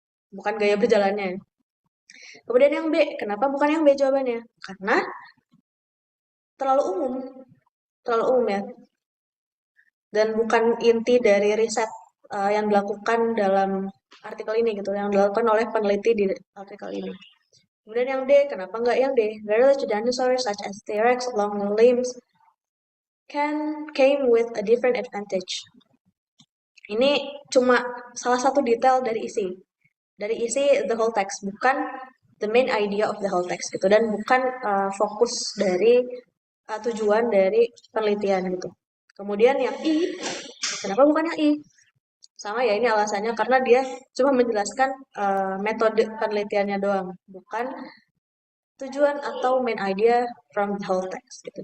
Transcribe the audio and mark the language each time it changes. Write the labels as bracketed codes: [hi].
[id] Bukan gaya berjalannya. Kemudian yang B, kenapa bukan yang B jawabannya? Karena terlalu umum ya. Dan bukan inti dari riset yang dilakukan dalam artikel ini gitu, yang dilakukan oleh peneliti di artikel ini. Kemudian yang D, kenapa nggak yang D? [en] Very large dinosaurs such as T-Rex, long limbs, came with a different advantage. [id] Ini cuma salah satu detail dari isi [en] the whole text, [id] bukan [en] the main idea of the whole text [id] gitu, dan bukan fokus dari tujuan dari penelitian gitu. Kemudian yang I, kenapa bukan yang I? Sama ya, ini alasannya karena dia cuma menjelaskan metode penelitiannya doang, bukan tujuan atau [en] main idea from the whole text [id] gitu.